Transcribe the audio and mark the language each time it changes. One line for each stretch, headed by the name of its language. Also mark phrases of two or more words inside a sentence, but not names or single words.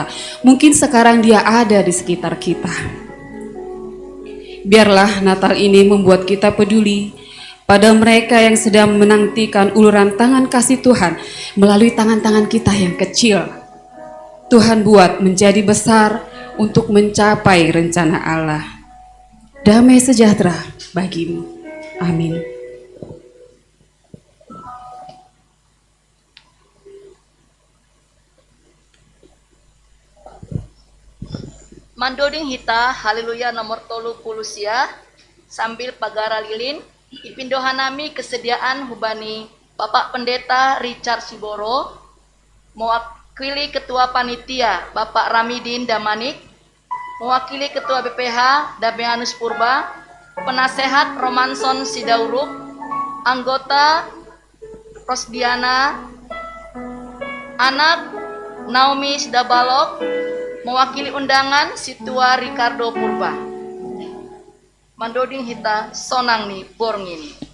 Indonesian: Mungkin sekarang Dia ada di sekitar kita. Biarlah Natal ini membuat kita peduli pada mereka yang sedang menantikan uluran tangan kasih Tuhan melalui tangan-tangan kita yang kecil. Tuhan buat menjadi besar untuk mencapai rencana Allah. Damai sejahtera bagimu. Amin.
Batak Simalungun: Mandoding hita, haleluya nomor 30 sia, sambil pagara lilin, ipindohanami
Indonesian: kesediaan hubani Bapak Pendeta Richard Siboro, mewakili Ketua Panitia Bapak Ramidin Damanik, mewakili Ketua BPH Damianus Purba, Penasehat Romanson Sidauruk, anggota Rosdiana, anak Naomi Sidabalok, mewakili undangan Situa Ricardo Purba.
Batak Simalungun: mandoding hita sonang ni borngini.